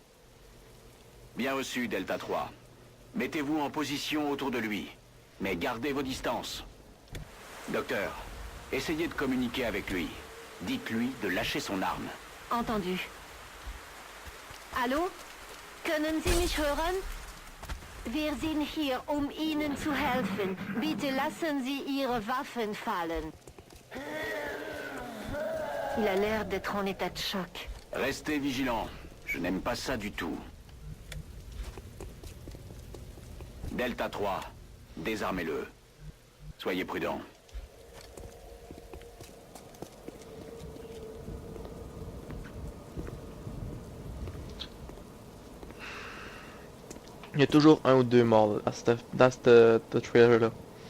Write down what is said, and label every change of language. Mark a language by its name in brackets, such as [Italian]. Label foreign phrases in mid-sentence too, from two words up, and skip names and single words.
[French] Bien reçu, Delta 3. Mettez-vous en position autour de lui. Mais gardez vos distances. Docteur, essayez de communiquer avec lui. Dites-lui de lâcher son arme. Entendu. Allô? [German] Können Sie mich hören? Wir sind hier, Ihnen zu helfen. Bitte lassen Sie Ihre Waffen fallen. [French] Il a l'air d'être en état de choc. Restez vigilants. Je n'aime pas ça du tout. Delta 3, désarmez-le. Soyez prudents. Il y a toujours un ou deux morts dans ce trailer là.